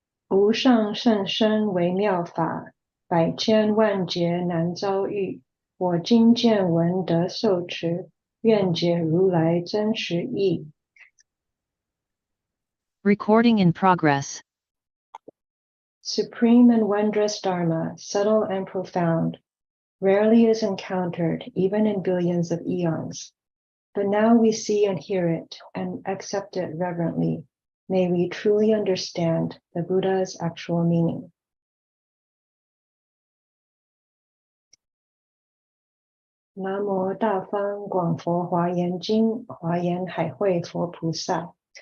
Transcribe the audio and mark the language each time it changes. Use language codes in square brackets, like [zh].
[zh] 无上甚深微妙法，百千万劫难遭遇。我今见闻得受持，愿解如来真实义。 [en] Recording in progress. Supreme and wondrous Dharma, subtle and profound, rarely is encountered even in billions of eons. But now we see and hear it and accept it reverently. May we truly understand the Buddha's actual meaning. [zh] Namo 大方广佛华严经华严海会佛菩萨。